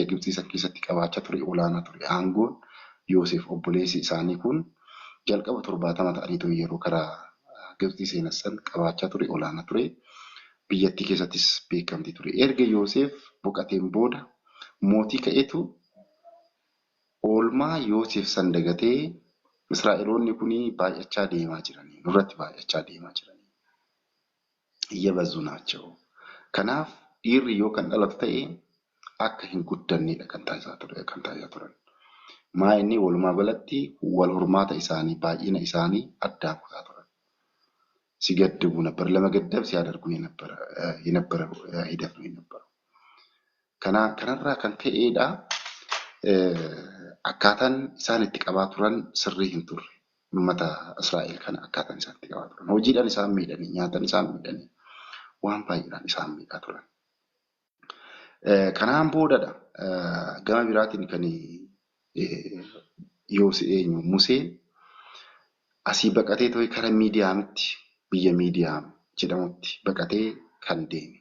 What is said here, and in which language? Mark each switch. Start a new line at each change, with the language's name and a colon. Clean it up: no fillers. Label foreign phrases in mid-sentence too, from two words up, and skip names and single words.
Oromo: Gibxii san keessatti qabaachaa ture olaanaa ture aangoon Yoosef obboleessi isaanii kun jalqaba 70 ta'anii ture yeroo karaa Gibxii seenessan qabaachaa ture olaanaa ture biyyattii keessattis beekamtii ture erga Yoosef boqateen booda mootii ka'etu oolmaa Yoosef san dagatee Israa'eloonni kun baay'achaa deemaa jiranii nurratti baay'achaa deemaa jiranii
Amharic: እየበዙ ናቸው.
Oromo: ከናፍ dhiirri yoo kan dhalatu ta'e akka hin guddannedha kan taasisaa turan. Maa inni walumaa galatti wal hormaata isaanii baay'ina isaanii addaan kutaa turan.
Amharic: Si gaddibu ነበር ለመገደብ ሲያደርጉ የነበረ ሂደት ነው የነበረው.
Oromo: kanarraa kan ka'edha akkaataan isaan itti qabaa turan sirrii hin turre. Uummata Israa'el kana akkaataan isaan itti qabaa turan. Hojiidhaan isaan miidhanii nyaatan isaan miidhanii waan baay'eedhaan isaan miidhaa turan. Kanaan boodadha gama biraatiin kan Museen asii baqatee ta'e kara Miidiyaamitti biyya Miidiyaam jedhamutti baqatee kan deeme.